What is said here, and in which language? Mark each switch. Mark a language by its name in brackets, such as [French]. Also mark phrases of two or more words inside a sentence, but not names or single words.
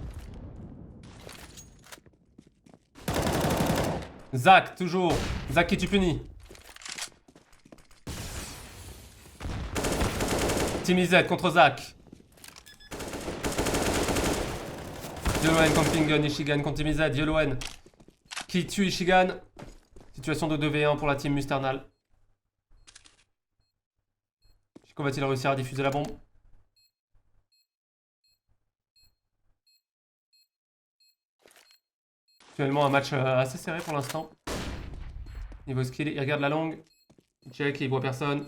[French] Zach, toujours. Zach qui tue Puni. Timizet contre Zach. Yoloen contre Fingun. Ishigan contre Timizet. Yoloen qui tue Ishigan. Situation de 2v1 pour la team Musternal. Chico va-t-il réussir à diffuser la bombe? Actuellement un match assez serré pour l'instant. Niveau skill, il regarde la longue. Il check, il voit personne.